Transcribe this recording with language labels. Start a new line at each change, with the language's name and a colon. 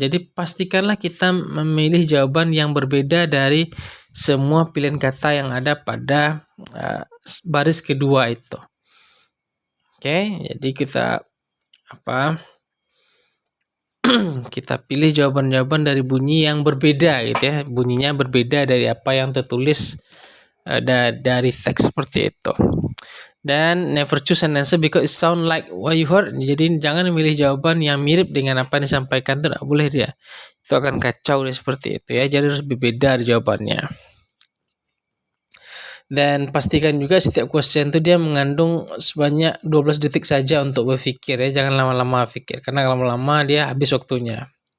Indonesian: Jadi pastikanlah kita memilih jawaban yang berbeda dari semua pilihan kata yang ada pada baris kedua itu. Jadi kita kita pilih jawaban-jawaban dari bunyi yang berbeda gitu ya. Bunyinya berbeda dari apa yang tertulis dari teks seperti itu. Dan
English: never choose an answer because it sound like what you heard.
Indonesian: Jadi jangan memilih jawaban yang mirip dengan apa yang disampaikan, itu tidak boleh dia. Itu akan kacau seperti itu ya. Jadi harus berbeda jawabannya. Dan pastikan juga setiap question itu dia mengandung sebanyak 12 detik saja untuk berpikir ya, jangan lama-lama pikir karena lama-lama dia habis waktunya.